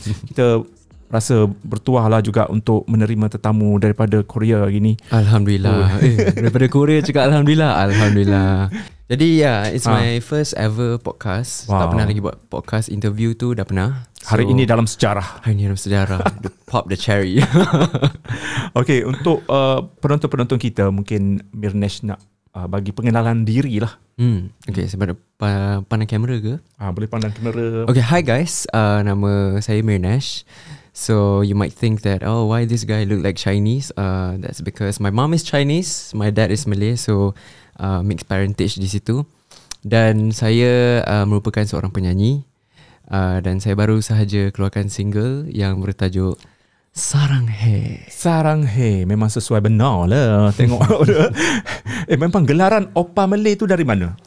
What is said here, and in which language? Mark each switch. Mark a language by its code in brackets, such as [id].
[ms] Kita rasa bertuah lah juga untuk menerima tetamu daripada Korea hari ni. Alhamdulillah. Daripada Korea cakap Alhamdulillah. Alhamdulillah. [en] Jadi it's my first ever podcast. [ms] Tak pernah lagi buat podcast. Interview tu dah pernah. Hari ini dalam sejarah. Hari ini dalam sejarah. [en] Pop the cherry. [ms] Okay, untuk penonton-penonton kita, mungkin Mirnesh nak bagi pengenalan diri lah. Okay, sebab pandang kamera ke? Boleh pandang kamera. [en] Okay, hi guys. [ms] Nama saya Mirnesh. [en] So you might think that, why this guy look like Chinese? That's because my mom is Chinese, my dad is Malay, so mixed parentage [ms] di situ. Dan saya merupakan seorang penyanyi, dan saya baru sahaja keluarkan single yang bertajuk Sarang He. Sarang He. Memang sesuai benar lah. Tengok. Memang gelaran Oppa Malay tu dari mana?